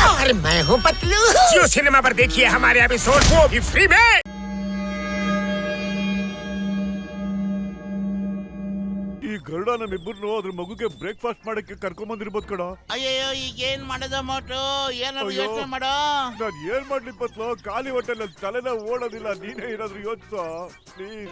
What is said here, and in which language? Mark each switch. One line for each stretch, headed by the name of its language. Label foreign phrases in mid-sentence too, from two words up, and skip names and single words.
Hindi: और मैं हूँ पतलू। जियो सिनेमा पर देखिए हमारे एपिसोड वो भी फ्री में।
Kannada: ಈ ಗರುಡ ನಮ್ಮಿಬ್ಬರನ್ನು ಅದ್ರ ಮಗುಗೆ ಬ್ರೇಕ್ಫಾಸ್ಟ್ ಮಾಡಕ್ಕೆ ಕರ್ಕೊಂಡ್ ಬಂದಿರ್ಬೋದು ಕಣ. ಅಯ್ಯೋ ಈಗ ಏನ್ ಮಾಡೋದ ಮೋಟು ಏನಾದ್ರು ಅಯ್ಯೋ. ಯೋಚನೆ ಮಾಡೋ. ನಾನ್ ಏನ್ ಮಾಡ್ಲಿ ಪತ್ಲು, ಖಾಲಿ ಹೊಟ್ಟೆಲ್ಲ ತಲೆನ ಓಡೋದಿಲ್ಲ. ನೀನೇ ಏನಾದ್ರು ಯೋಚಿಸೋ ಪ್ಲೀಸ್.